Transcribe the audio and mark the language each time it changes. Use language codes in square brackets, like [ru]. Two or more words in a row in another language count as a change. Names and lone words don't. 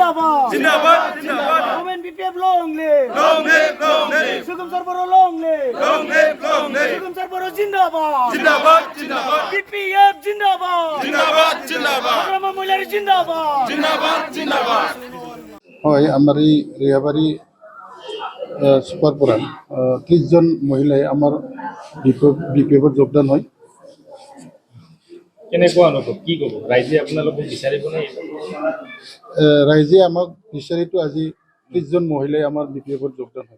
[hi] जिंदाबाद जिंदाबाद जिंदाबाद [en] Women BPF long live Sugam Sarbaro long live Sugam Sarbaro लॉन्ग लिव सुगम सरबरो जिंदाबाद [hi] जिंदाबाद जिंदाबाद बीपीएफ जिंदाबाद जिंदाबाद जिंदाबाद हाग्रामा महिलारी जिंदाबाद जिंदाबाद जिंदाबाद [as] হয় আমার এই রেয়াবাড়ি সুপারপুরা 30 জন মহিলাই আমার বিপিএফত যোগদান হয়। কেনেকুৱা অনুভৱ কি ক'ব ৰাইজে আপোনালোকক বিচাৰিবনে ৰাইজে আমাক বিচাৰিতো আজি 30 জন মহিলাই আমাৰ বিপিএফত যোগদান হয়।